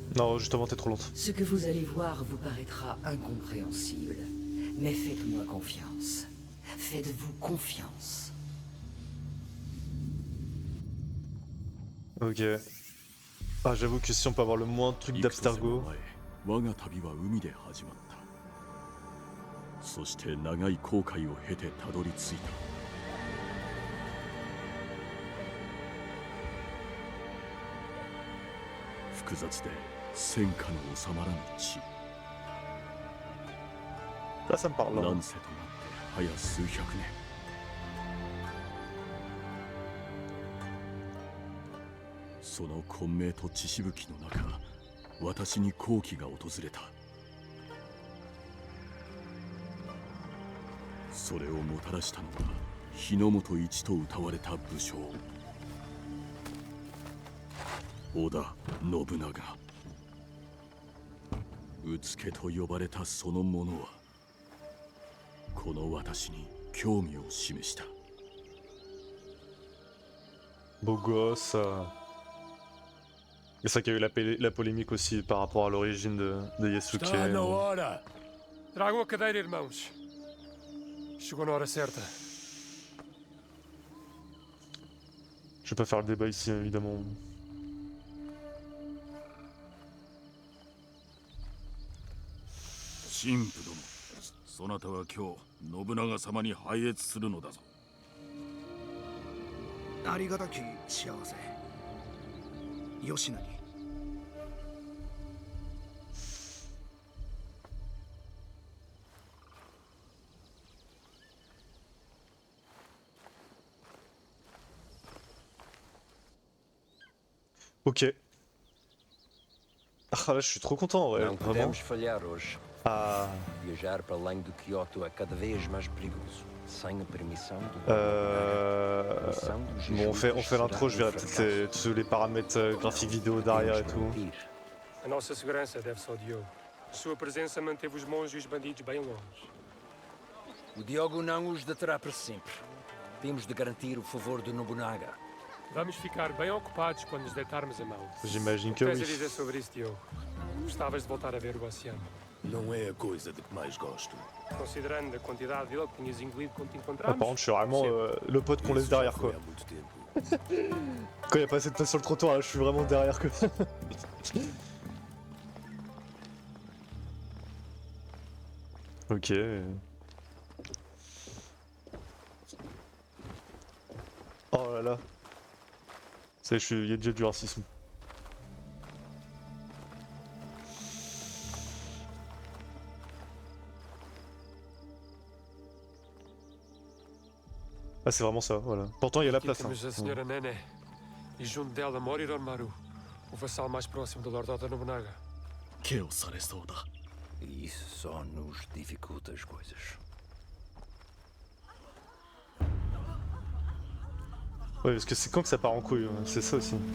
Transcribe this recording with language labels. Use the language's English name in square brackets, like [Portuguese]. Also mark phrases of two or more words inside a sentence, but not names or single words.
[French] Non, justement, t'es trop lente. Ce que vous allez voir vous paraîtra incompréhensible. Mais faites-moi confiance. Faites-vous confiance. Ok. Ah, j'avoue que si on peut avoir le moins de trucs d'Abstergo. [Japanese] 我が旅は海で始まった。そして長い航海を経てたどり着いた。複雑で戦火の収まらぬ地。 [French] Là, ça me parle. Là. [Japanese] 乱世となって早数百年。その混迷と血しぶきの中、私に好機が訪れた。それをもたらしたのは日の本一と謳われた武将織田信長。うつけと呼ばれたその者はこの私に興味を示した。 [French] Beau gosse. C'est ça qu'il y a eu la polémique aussi par rapport à l'origine de Yasuke. [Portuguese] Está na hora! Tragam a cadeira, irmãos. Chegou na hora certa. [French] Je vais pas faire le débat ici, évidemment. [Japanese] 神父殿、そなたは今日信長様に拝謁するのだぞ。ありがたき幸せ。吉野に。 [French] Ok. Ah là, je suis trop content, ouais. [Portuguese] Não [French] Vraiment. [Portuguese] podemos falhar hoje. [French] Ah. [Portuguese] Viajar para além de Kyoto é cada vez mais perigoso. Sem a permissão do [French] Bon, on fait l'intro, je verrai peut-être tous les paramètres graphiques vidéo derrière et tout. [Portuguese] A nossa segurança deve-se ao Diogo. Sua presença manteve os monges e os bandidos bem longe. O Diogo não os deterá para sempre. Temos de garantir o favor de Nobunaga. Vamos ficar bem ocupados quando nos deitarmos a mão. [French] J'imagine [Portuguese] O [French] que [Portuguese] que tens a [French] oui. [Portuguese] dizer sobre isso, Diogo? Gostavas de voltar a ver o oceano? Não é a coisa de que mais gosto. Considerando a quantidade dele que tinhas engolido quando te [French] Ah, [Portuguese] encontramos? [French] par contre, je suis vraiment le pote qu'on laisse [Portuguese] Isso já [French] derrière [Portuguese] foi [French] quoi. [Portuguese] há muito tempo. [French] Quand il y a pas assez de place sur le trottoir, là, je suis vraiment derrière quoi. Ok. Oh là là. Il y a déjà du racisme. Ah, c'est vraiment ça, voilà. Pourtant, il y a la [Portuguese] Aqui [French] place. [Portuguese] temos [French] Hein. [Portuguese] a Senhora Nené. E junto dela mora Hironmaru, o vassal mais próximo do Lord Oda Nobunaga. [Japanese] ケをされそうだ。 [Portuguese] E isso só nos dificulta as coisas. [French] Ouais, parce que c'est quand que ça part en couille, hein, c'est ça aussi.